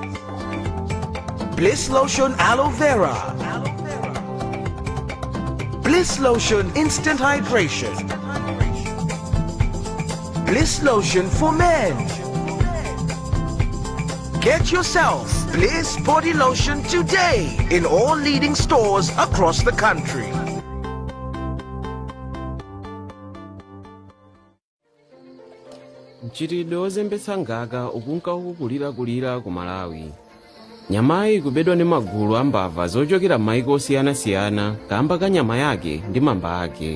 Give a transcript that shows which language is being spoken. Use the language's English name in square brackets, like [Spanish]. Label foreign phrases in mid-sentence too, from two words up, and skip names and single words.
[English] Bliss Lotion Aloe Vera, Bliss Lotion Instant Hydration, Bliss Lotion for men. Get yourself Bliss Body Lotion today in all leading stores across the country. [Nyanja] Mchitidwe wozembetsa ngaka ukunka ukukulirakulira ku Malawi. Nyamayi ikubedwa ndi magulu a mbava zochokera m'mayiko osiyanasiyana kamba ka nyama yake ndi mamba ake.